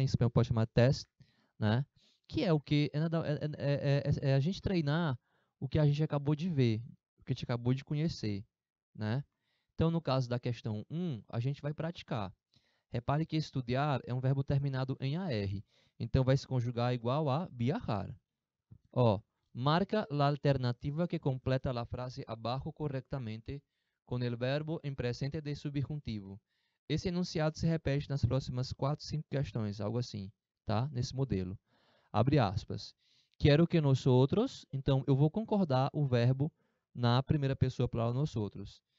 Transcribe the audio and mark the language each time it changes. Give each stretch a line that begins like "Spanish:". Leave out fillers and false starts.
Portuguese: Em espanhol pode chamar test, né? Que é o que? É a gente treinar o que a gente acabou de ver, o que a gente acabou de conhecer, né? Então, no caso da questão 1, a gente vai praticar. Repare que estudar é um verbo terminado em AR. Então, vai se conjugar igual a viajar.
Spanish: Ó, marca la alternativa que completa la frase abajo correctamente con el verbo en presente de subjuntivo.
Portuguese: Esse enunciado se repete nas próximas 4, 5 questões, algo assim, tá? Nesse modelo. Abre aspas. Quero que nós outros, então eu vou concordar o verbo na primeira pessoa plural nós outros.